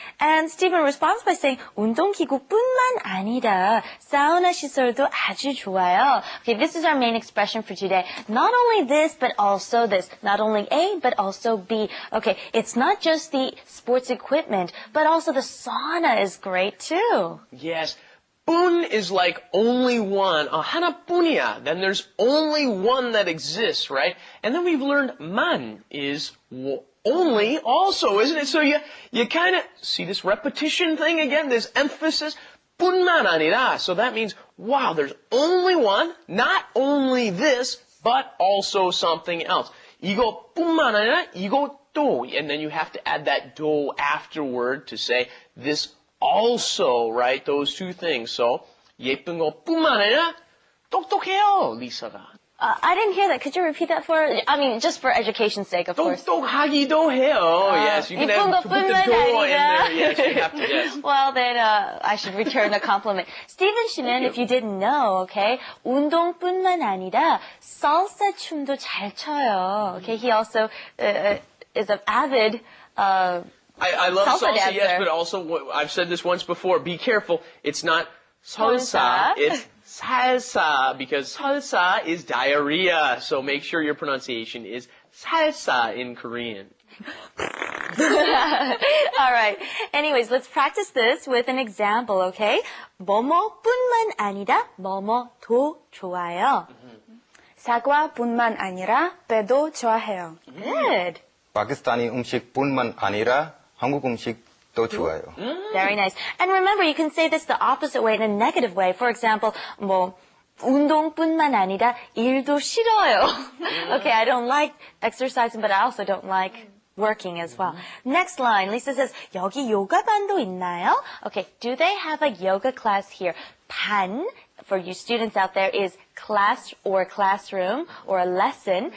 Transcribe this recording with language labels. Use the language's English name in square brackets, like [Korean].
[English] And Steven responds by saying [Korean] 운동기구뿐만 아니라 사우나 시설도 아주 좋아요. [English] Okay, this is our main expression for today. Not only this, but also this. Not only A, but also B. Okay, it's not just the sports equipment, but also the sauna is great too. Yes. 뿐 is like only one. [Korean] 하나뿐이야. [English] Then there's only one that exists, right? And then we've learned 만 is only also, isn't it? So you kind of see this repetition thing again, this emphasis. [Korean] 뿐만 아니라. [English] So that means, wow, there's only one, not only this, but also something else. [Korean] 이것뿐만 아니라 이것도. [English] And then you have to add that 도 afterward to say this also, right? Those two things. So [Korean] 예쁜 것뿐만 아니라 똑똑해요, 리사가. [English] I didn't hear that. Could you repeat that for, I mean, just for education's sake, of course. [Korean] 똑똑하기도 해요. [English] Yes, you can have to put the door in there. Yes, you have to, yes. Well, then I should return the compliment. [Korean] Steven 씨는, [English] if you didn't know, okay, [Korean] 운동뿐만 아니라 salsa 춤도 잘 춰요. [English] Okay, he also is an avid I love salsa, dancer. yes, but also, I've said this once before, be careful. It's not salsa, it's salsa, because salsa is diarrhea. So make sure your pronunciation is salsa in Korean. All right. Anyways, let's practice this with an example, okay? [Korean] 뭐뭐뿐만 아니라 뭐뭐도 좋아요. 사과뿐만 아니라 배도 좋아해요. [English] Good. [Korean] 파키스타니 음식뿐만 아니라 한국 음식도 좋아요. [English] Very nice. And remember, you can say this the opposite way, in a negative way. For example, [Korean] 뭐 운동뿐만 아니라 일도 싫어요. [English] Okay, I don't like exercising, but I also don't like working as well. Next line, Lisa says, [Korean] 여기 요가반도 있나요? [English] Okay, do they have a yoga class here? 반, for you students out there, is class or classroom or a lesson.